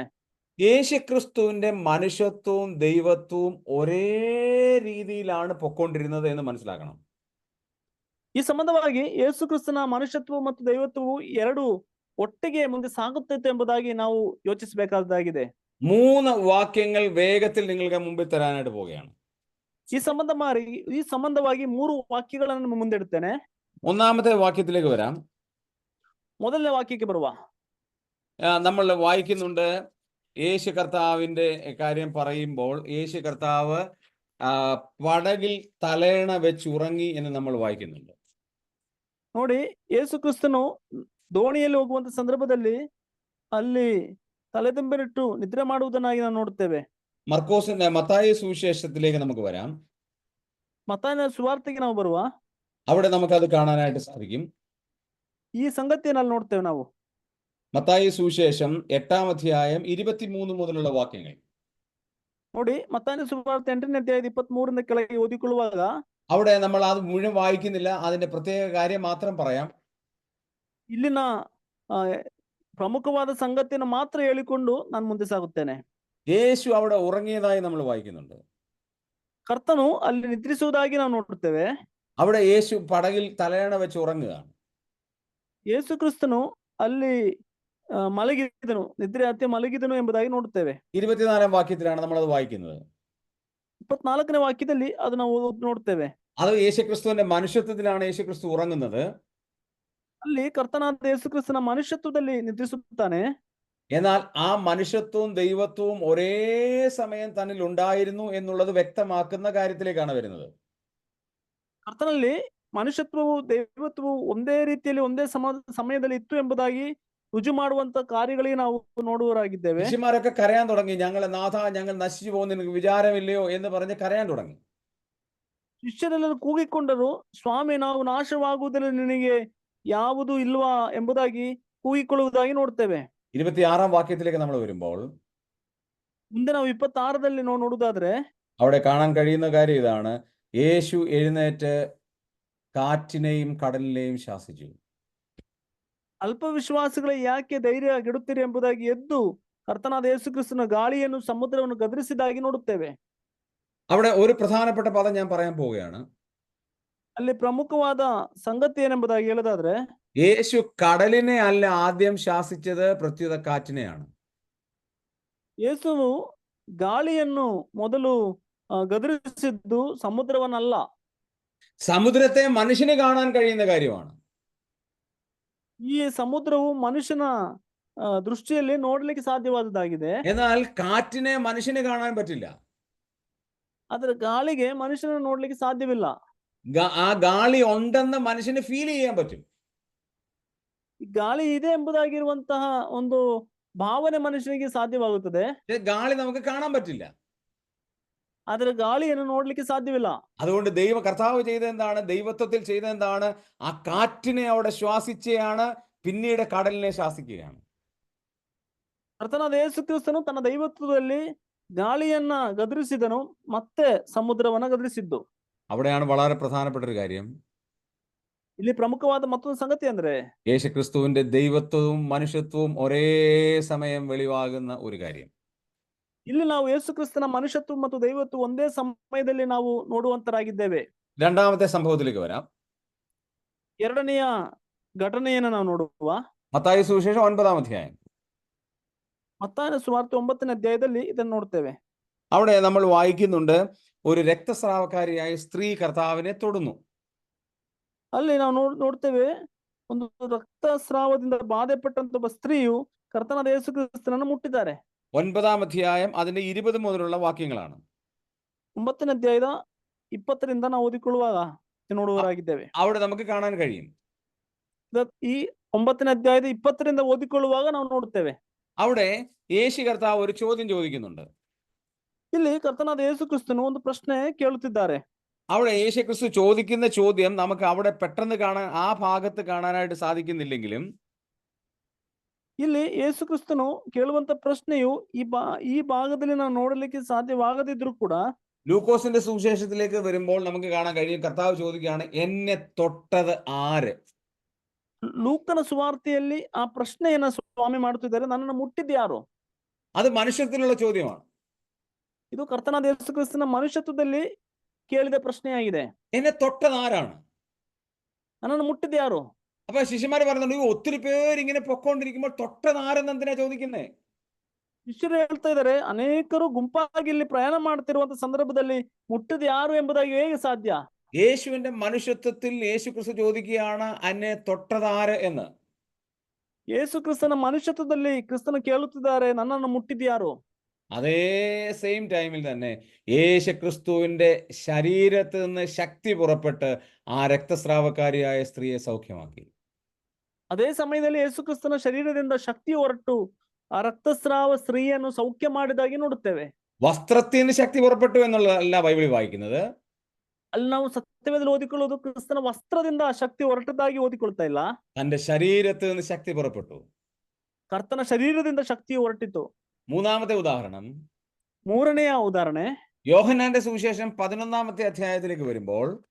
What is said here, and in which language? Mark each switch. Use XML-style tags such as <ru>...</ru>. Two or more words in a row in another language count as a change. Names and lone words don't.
<ml>യേശുക്രിസ്തുവിന്റെ മനുഷ്യത്വവും ദൈവത്വവും ഒരേ രീതിയിലാണ് പൊക്കോണ്ടിരുന്നത് എന്ന് മനസ്സിലാക്കണം.</ml> <kn>ಈ ಸಂಬಂಧವಾಗಿ ಯೇಸು ಕ್ರಿಸ್ತನ ಮನುಷ್ಯತ್ವ ಮತ್ತು ದೈವತ್ವವು ಎರಡು ಒಟ್ಟಿಗೆ ಮುಂದೆ ಸಾಗುತ್ತಿತ್ತು ಎಂಬುದಾಗಿ ನಾವು ಯೋಚಿಸಬೇಕಾದಾಗಿದೆ.</kn> <ml>3 വാക്യങ്ങൾ വേഗത്തിൽ നിങ്ങൾക്ക് മുമ്പിൽ തരാനായിട്ട് പോവുകയാണ്.</ml> <kn>ಈ ಸಂಬಂಧವಾಗಿ 3 ವಾಕ್ಯಗಳನ್ನು ನಿಮ್ಮ ಮುಂದೆ ಇಡುತ್ತೇನೆ.</kn> <ml>ഒന്നാമത്തെ വാക്യത്തിലേക്ക് വരാം.</ml> <kn>ಮೊದಲನೇ ವಾಕ್ಯಕ್ಕೆ ಬರುವ.</kn> <ml>നമ്മൾ വായിക്കുന്നുണ്ട്, യേശു കർത്താവിന്റെ കാര്യം പറയുമ്പോൾ യേശു കർത്താവ് പടകിൽ തലയണ വെച്ച് ഉറങ്ങി എന്ന് നമ്മൾ വായിക്കുന്നുണ്ട്.</ml> <kn>ನೋಡಿ, ಯೇಸು ಕ್ರಿಸ್ತನು ದೋಣಿಯಲ್ಲಿ ಹೋಗುವಂತ ಸಂದರ್ಭದಲ್ಲಿ ಅಲ್ಲಿ</kn> <ml>തലതുമ്പിലിട്ടു നിദ്ര</ml> <kn>ಮಾಡುವುದನ್ನಾಗಿ ನಾವು ನೋಡುತ್ತೇವೆ.</kn> <ml>മത്തായി സുവിശേഷത്തിലേക്ക് നമുക്ക് വരാം.</ml> <kn>മത്തായിಯ ಸುವಾರ್ತೆಗೆ ನಾವು ಬರುವ.</kn> <ml>അവിടെ നമുക്കത് കാണാനായിട്ട് സാധിക്കും.</ml> <kn>ಈ ಸಂಗತಿಯನ್ನು ಅಲ್ಲಿ ನೋಡ್ತೇವೆ ನಾವು.</kn> <ml>മത്തായി സുവിശേഷം 8-ാം അധ്യായം 23 മുതലുള്ള വാക്യങ്ങൾ.</ml> <kn>ನೋಡಿ, ಮತ್ತಾಯನ ಸುವಾರ್ತೆ 8ನೇ ಅಧ್ಯಾಯದ 23ರಿಂದ ಕೆಳಗೆ ಓದಿಕೊಳ್ಳುವಾಗ</kn> <ml>അവിടെ നമ്മൾ അത് മുഴുവൻ വായിക്കുന്നില്ല, അതിന്റെ പ്രത്യേക കാര്യം മാത്രം പറയാം.</ml> <kn>ಇಲ್ಲಿನ ಪ್ರಮುಖವಾದ ಸಂಗತಿಯನ್ನು ಮಾತ್ರ ಹೇಳಿಕೊಂಡು ನಾನು ಮುಂದೆ ಸಾಗುತ್ತೇನೆ.</kn> <ml>യേശു അവിടെ ഉറങ്ങിയതായി നമ്മൾ വായിക്കുന്നുണ്ട്.</ml> <kn>ಕರ್ತನು ಅಲ್ಲಿ ನಿದ್ರಿಸುವುದಾಗಿ ನಾವು ನೋಡುತ್ತೇವೆ.</kn> <ml>അവിടെ യേശു പടകിൽ തലയണ വെച്ച് ഉറങ്ങുകയാണ്.</ml> <kn>ಯೇಸು ಕ್ರಿಸ್ತನು ಅಲ್ಲಿ ಮಲಗಿದನು, ನಿದ್ರೆ ಹತ್ಯೆ ಮಲಗಿದನು ಎಂಬುದಾಗಿ ನೋಡುತ್ತೇವೆ.</kn> <ml>24-ാം വാക്യത്തിലാണ് നമ്മൾ അത് വായിക്കുന്നത്.</ml> <kn>24ನೇ ವಾಕ್ಯದಲ್ಲಿ ಅದು ನಾವು ನೋಡ್ತೇವೆ.</kn> <ml>അത് യേശുക്രിസ്തുവിന്റെ മനുഷ്യത്വത്തിലാണ് യേശുക്രിസ്തു ഉറങ്ങുന്നത്.</ml> <kn>ಅಲ್ಲಿ ಕರ್ತನಾದ ಯೇಸು ಕ್ರಿಸ್ತನ ಮನುಷ್ಯತ್ವದಲ್ಲಿ ನಿದ್ರಿಸುತ್ತಾನೆ.</kn> <ml>എന്നാൽ ആ മനുഷ്യത്വവും ദൈവത്വവും ഒരേ സമയം തന്നിൽ ഉണ്ടായിരുന്നു എന്നുള്ളത് വ്യക്തമാക്കുന്ന കാര്യത്തിലേക്കാണ് വരുന്നത്.</ml> <kn>ಕರ್ತನಲ್ಲಿ ಮನುಷ್ಯತ್ವವು ದೈವತ್ವವು ಒಂದೇ ರೀತಿಯಲ್ಲಿ ಒಂದೇ ಸಮಯದಲ್ಲಿ ಇತ್ತು ಎಂಬುದಾಗಿ ರುಜು ಮಾಡುವಂತ ಕಾರ್ಯಗಳಿಗೆ ನಾವು ನೋಡುವವರಾಗಿದ್ದೇವೆ.</kn> <ml>ശിഷ്യന്മാരൊക്കെ കരയാൻ തുടങ്ങി, നാഥ ഞങ്ങൾ നശിച്ചു പോകുന്ന നിനക്ക് വിചാരമില്ലയോ എന്ന് പറഞ്ഞ് കരയാൻ തുടങ്ങി.</ml> <kn>ಶಿಷ್ಯರೆಲ್ಲರೂ ಕೂಗಿಕೊಂಡರು, ಸ್ವಾಮಿ ನಾವು ನಾಶವಾಗುವುದರಲ್ಲಿ ನಿನಗೆ ಯಾವುದು ಇಲ್ವಾ ಎಂಬುದಾಗಿ ಕೂಗಿಕೊಳ್ಳುವುದಾಗಿ ನೋಡ್ತೇವೆ.</kn> <ml>26-ാം വാക്യത്തിലേക്ക് നമ്മൾ വരുമ്പോൾ</ml> <kn>ಮುಂದೆ ನಾವು 26ರಲ್ಲಿ ನೋಡುವುದಾದ್ರೆ</kn> <ml>അവിടെ കാണാൻ കഴിയുന്ന കാര്യം ഇതാണ്: യേശു എഴുന്നേറ്റ് കാറ്റിനെയും കടലിനെയും ശാസിച്ചു.</ml> <kn>ಅಲ್ಪವಿಶ್ವಾಸಿಗಳೇ ಯಾಕೆ ಧೈರ್ಯ ಗೆಡುತ್ತೀರಿ ಎಂಬುದಾಗಿ ಎದ್ದು ಕರ್ತನಾದ ಯೇಸು ಕ್ರಿಸ್ತನ ಗಾಳಿಯನ್ನು ಸಮುದ್ರವನ್ನು ಗದರಿಸಿದಾಗಿ ನೋಡುತ್ತೇವೆ.</kn> <ml>അവിടെ ഒരു പ്രധാനപ്പെട്ട പദം ഞാൻ പറയാൻ പോവുകയാണ്.</ml> <kn>ಅಲ್ಲಿ ಪ್ರಮುಖವಾದ ಸಂಗತಿ ಏನೆಂಬುದಾಗಿ ಹೇಳೋದಾದ್ರೆ,</kn> <ml>യേശു കടലിനെ അല്ല ആദ്യം ശാസിച്ചത്, പ്രത്യുത കാറ്റിനെയാണ്.</ml> <kn>ಯೇಸುವು ಗಾಳಿಯನ್ನು ಮೊದಲು ಗದರಿಸಿದ್ದು ಸಮುದ್ರವನ್ನಲ್ಲ.</kn> <ml>സമുദ്രത്തെ മനുഷ്യന് കാണാൻ കഴിയുന്ന കാര്യമാണ്.</ml> <kn>ಈ ಸಮುದ್ರವು ಮನುಷ್ಯನ ದೃಷ್ಟಿಯಲ್ಲಿ ನೋಡ್ಲಿಕ್ಕೆ ಸಾಧ್ಯವಾದದ್ದಾಗಿದೆ.</kn> <ml>എന്നാൽ കാറ്റിനെ മനുഷ്യന് കാണാൻ പറ്റില്ല.</ml> <kn>ಆದ್ರೆ ಗಾಳಿಗೆ ಮನುಷ್ಯನ ನೋಡ್ಲಿಕ್ಕೆ ಸಾಧ್ಯವಿಲ್ಲ.</kn> <ml>ആ ഗാളി ഉണ്ടെന്ന് മനുഷ്യന് ഫീൽ ചെയ്യാൻ പറ്റും.</ml> <kn>ಈ ಗಾಳಿ ಇದೆ ಎಂಬುದಾಗಿರುವಂತಹ ಒಂದು ಭಾವನೆ ಮನುಷ್ಯನಿಗೆ ಸಾಧ್ಯವಾಗುತ್ತದೆ.</kn> <ml>ഗാളി നമുക്ക് കാണാൻ പറ്റില്ല.</ml> <kn>ಆದ್ರೆ ಗಾಳಿಯನ್ನು ನೋಡ್ಲಿಕ್ಕೆ ಸಾಧ್ಯವಿಲ್ಲ.</kn> <ml>അതുകൊണ്ട് കർത്താവ് ചെയ്ത എന്താണ്? ദൈവത്വത്തിൽ ചെയ്ത എന്താണ്? ആ കാറ്റിനെ അവിടെ ശ്വാസിച്ചയാണ്, പിന്നീട് കടലിനെ ശാസിക്കുകയാണ്.</ml> <kn>ಕರ್ತನಾದ ಯೇಸು ಕ್ರಿಸ್ತನು ತನ್ನ ದೈವತ್ವದಲ್ಲಿ ಗಾಳಿಯನ್ನ ಗದರಿಸಿದನು, ಮತ್ತೆ ಸಮುದ್ರವನ್ನ ಗದರಿಸಿದ್ದು.</kn> <ml>അവിടെയാണ് വളരെ പ്രധാനപ്പെട്ട ഒരു കാര്യം.</ml> <kn>ಇಲ್ಲಿ ಪ್ರಮುಖವಾದ ಮತ್ತೊಂದು ಸಂಗತಿ ಅಂದ್ರೆ</kn> <ml>യേശുക്രിസ്തുവിന്റെ ദൈവത്വവും മനുഷ്യത്വവും ഒരേ സമയം വെളിവാകുന്ന ഒരു കാര്യം.</ml> <kn>ಇಲ್ಲಿ ನಾವು ಯೇಸು ಕ್ರಿಸ್ತನ ಮನುಷ್ಯತ್ವ ಮತ್ತು ದೈವತ್ವ ಒಂದೇ ಸಮಯದಲ್ಲಿ ನಾವು ನೋಡುವಂತರಾಗಿದ್ದೇವೆ.</kn> <ml>രണ്ടാമത്തെ സംഭവത്തിലേക്ക് വരാം.</ml> <kn>ಎರಡನೆಯ ಘಟನೆಯನ್ನು ನಾವು ನೋಡುವ.</kn> <ml>മത്തായി സുവിശേഷം 9-ാം അധ്യായം.</ml> <kn>ಮತ್ತಾಯನ ಸುವಾರ್ತೆ 9ನೇ ಅಧ್ಯಾಯದಲ್ಲಿ ಇದನ್ನು ನೋಡ್ತೇವೆ.</kn> <ml>അവിടെ നമ്മൾ വായിക്കുന്നുണ്ട്, ഒരു രക്തസ്രാവക്കാരിയായ സ്ത്രീ കർത്താവിനെ തൊടുന്നു.</ml> <kn>ಅಲ್ಲಿ ನಾವು ನೋಡ್ತೇವೆ, ಒಂದು ರಕ್ತಸ್ರಾವದಿಂದ ಬಾಧೆಪಟ್ಟಂತ ಒಬ್ಬ ಸ್ತ್ರೀಯು ಕರ್ತನಾದ ಯೇಸು ಕ್ರಿಸ್ತನನ್ನು ಮುಟ್ಟಿದ್ದಾರೆ.</kn> <ml>9-ാം അധ്യായം അതിന്റെ 20 മുതലുള്ള വാക്യങ്ങളാണ്.</ml> <kn>9ನೇ ಅಧ್ಯಾಯದ 20ರಿಂದ ನಾವು ಓದಿಕೊಳ್ಳುವಾಗ ನೋಡುವವರಾಗಿದ್ದೇವೆ.</kn> <ml>അവിടെ നമുക്ക് കാണാൻ കഴിയും,</ml> <kn>ಈ 9ನೇ ಅಧ್ಯಾಯದ 20ರಿಂದ ಓದಿಕೊಳ್ಳುವಾಗ ನಾವು ನೋಡುತ್ತೇವೆ,</kn> <ml>അവിടെ യേശു കർത്താവ് ഒരു ചോദ്യം ചോദിക്കുന്നുണ്ട്.</ml> <kn>ಇಲ್ಲಿ ಕರ್ತನಾದ ಯೇಸು ಕ್ರಿಸ್ತನು ಒಂದು ಪ್ರಶ್ನೆ ಕೇಳುತ್ತಿದ್ದಾರೆ.</kn> <ml>അവിടെ യേശു ക്രിസ്തു ചോദിക്കുന്ന ചോദ്യം നമുക്ക് അവിടെ പെട്ടെന്ന് കാണാൻ, ആ ഭാഗത്ത് കാണാനായിട്ട് സാധിക്കുന്നില്ലെങ്കിലും</ml> <kn>ಇಲ್ಲಿ ಯೇಸು ಕ್ರಿಸ್ತನು ಕೇಳುವಂತ ಪ್ರಶ್ನೆಯು ಈ ಭಾಗದಲ್ಲಿ ನಾವು ನೋಡಲಿಕ್ಕೆ ಸಾಧ್ಯವಾಗದಿದ್ರು ಕೂಡ</kn> <ml>ലൂക്കോസിന്റെ സുവിശേഷത്തിലേക്ക് വരുമ്പോൾ നമുക്ക് കാണാൻ കഴിയും, കർത്താവ് ചോദിക്കുകയാണ്, എന്നെ തൊട്ടത് ആര്?</ml> <kn>ಲೂಕನ ಸುವಾರ್ತೆಯಲ್ಲಿ ಆ ಪ್ರಶ್ನೆಯನ್ನ ಸ್ವಾಮಿ ಮಾಡುತ್ತಿದ್ದಾರೆ, ನನ್ನನ್ನು ಮುಟ್ಟಿದ್ದು ಯಾರು?</kn> <ml>അത് മനുഷ്യത്തിലുള്ള ചോദ്യമാണ്.</ml> <kn>ಇದು ಕರ್ತನಾದ ಯೇಸು ಕ್ರಿಸ್ತನ ಮನುಷ್ಯತ್ವದಲ್ಲಿ ಕೇಳಿದ ಪ್ರಶ್ನೆಯಾಗಿದೆ.</kn> <ml>എന്നെ തൊട്ടത് ആരാണ്?</ml> <kn>ನನ್ನನ್ನು ಮುಟ್ಟಿದ್ದು ಯಾರು?</kn> <ml>അപ്പൊ ശിഷ്യന്മാര് പറയുന്നുണ്ട്, ഒത്തിരി പേര് ഇങ്ങനെ പൊക്കോണ്ടിരിക്കുമ്പോൾ തൊട്ടത് ആരെന്ന് എന്തിനാ ചോദിക്കുന്നേ?</ml> <kn>ಶಿಷ್ಯರು ಹೇಳ್ತಾ ಇದ್ದಾರೆ, ಅನೇಕರು ಗುಂಪಾಗಿ ಇಲ್ಲಿ ಪ್ರಯಾಣ ಮಾಡ್ತಿರುವಂತ ಸಂದರ್ಭದಲ್ಲಿ ಮುಟ್ಟಿದ ಯಾರು ಎಂಬುದಾಗಿ ಹೇಗೆ ಸಾಧ್ಯ?</kn> <ml>യേശുവിന്റെ മനുഷ്യത്വത്തിൽ യേശു ക്രിസ്തു ചോദിക്കുകയാണ്, എന്നെ തൊട്ടത് ആര് എന്ന്.</ml> <kn>ಯೇಸು ಕ್ರಿಸ್ತನ ಮನುಷ್ಯತ್ವದಲ್ಲಿ ಕ್ರಿಸ್ತನು ಕೇಳುತ್ತಿದ್ದಾರೆ, ನನ್ನನ್ನು ಮುಟ್ಟಿದ್ದು ಯಾರು?</kn> <ml>അതേ</ml> <en>same time</en> <ml>തന്നെ യേശു ക്രിസ്തുവിന്റെ ശരീരത്തിൽ നിന്ന് ശക്തി പുറപ്പെട്ട് ആ രക്തസ്രാവക്കാരിയായ സ്ത്രീയെ സൗഖ്യമാക്കി.</ml> <kn>ಅದೇ ಸಮಯದಲ್ಲಿ ಯೇಸು ಕ್ರಿಸ್ತನ ಶರೀರದಿಂದ ಶಕ್ತಿ ಹೊರಟು ಆ ರಕ್ತಸ್ರಾವ ಸ್ತ್ರೀಯನ್ನು ಸೌಖ್ಯ ಮಾಡಿದಾಗಿ ನೋಡುತ್ತೇವೆ.</kn> <ml>വസ്ത്രത്തിൽ നിന്ന് ശക്തി പുറപ്പെട്ടു എന്നുള്ളതല്ല ബൈബിളിൽ വായിക്കുന്നത്.</ml> <kn>ಅಲ್ಲಿ ನಾವು ಸತ್ಯವೇದದಲ್ಲಿ ಓದಿಕೊಳ್ಳುವುದು ಕ್ರಿಸ್ತನ ವಸ್ತ್ರದಿಂದ ಆ ಶಕ್ತಿ ಹೊರಟದಾಗಿ ಓದಿಕೊಳ್ತಾ ಇಲ್ಲ,</kn> <ml>തന്റെ ശരീരത്തിൽ നിന്ന് ശക്തി പുറപ്പെട്ടു.</ml> <kn>ಕರ್ತನ ಶರೀರದಿಂದ ಶಕ್ತಿ ಹೊರಟಿತು.</kn> <ml>മൂന്നാമത്തെ ഉദാഹരണം,</ml> <kn>ಮೂರನೆಯ ಉದಾಹರಣೆ,</kn> <ml>യോഹന്നാന്റെ സുവിശേഷം 11-ാമത്തെ അധ്യായത്തിലേക്ക് വരുമ്പോൾ,</ml>